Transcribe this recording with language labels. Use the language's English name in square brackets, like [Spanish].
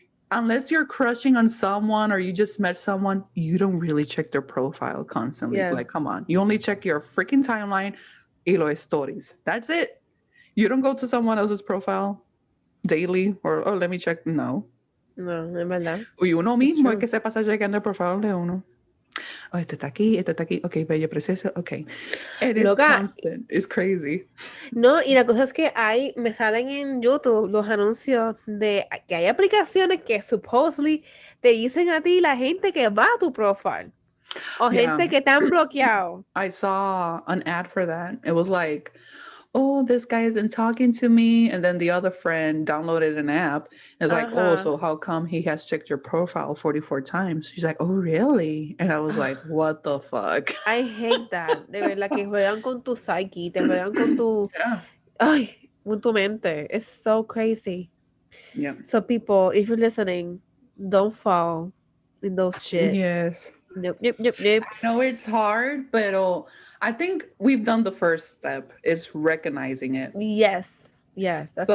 [English] Unless you're crushing on someone or you just met someone, you don't really check their profile constantly. Yeah. Like, come on. You only check your freaking timeline [Spanish] y los stories. [English] That's it. You don't go to someone else's profile daily or, oh, let me check. No. [Spanish] No, en verdad. Y uno [English] It's [Spanish] mismo es [English] true. [Spanish] que se pasa checando el profile de uno. Oh, este está aquí, este está aquí. [English] Ok, [Spanish] bello proceso. [English] Ok. And it's [Spanish] Loca, [English] constant. It's crazy. [Spanish] no, y la cosa es que me salen en YouTube los anuncios de que hay aplicaciones que supposedly te dicen a ti la gente que va a tu profile o [English] Yeah. [Spanish] gente que te han bloqueado. [English] I saw an ad for that. It was like, oh, this guy isn't talking to me. And then the other friend downloaded an app. It's like, oh, Ajá. so how come he has checked your profile 44 times? She's like, oh, really? And I was like, what the fuck? I hate that. [Spanish] De verdad que juegan con tu psyche, te juegan con tu, [English] Yeah. [Spanish] ay, con tu mente. [English] It's so crazy. Yeah. So people, if you're listening, don't fall in those shit. Yes. Nope, nope, nope, nope. I know it's hard, but I think we've done the first step is recognizing it. Yes. Yes, that's the